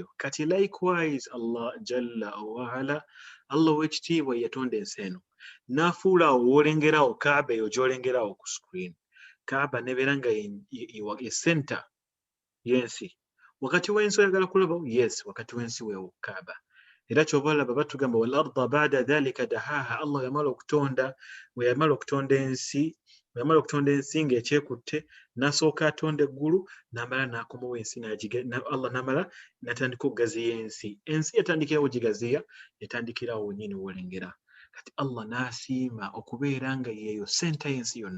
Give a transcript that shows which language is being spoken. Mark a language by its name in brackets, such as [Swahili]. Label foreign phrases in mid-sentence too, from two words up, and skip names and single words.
[Ganda] Kati likewise Allah [Arabic] جل وعلا [Ganda] Allah ow'ekitiibwa yatonda ensi eno n'afuula awo w'olengerawo Kaaba eyo gy'olengerawo ku screen. Kaaba nebeera nga ye center y'ensi. Wakati w'ensi oyagala kulabawo yes wakati w'ensi weewo Kaaba. Era kyova olaba batugamba [Arabic] والأرض بعد ذلك دحاها. [Ganda] Allah yamala okutonda ensi ng'ekyekutte n'asooka atonda eggulu n'amala n'akomawo ensi Allah n'amala n'atandika okugaziya ensi. Ensi yatandikirawo gigaziya yatandikirawo nnyini w'olengera. Kati Allah n'asiima okubeera nga yeeyo center y'ensi yonna.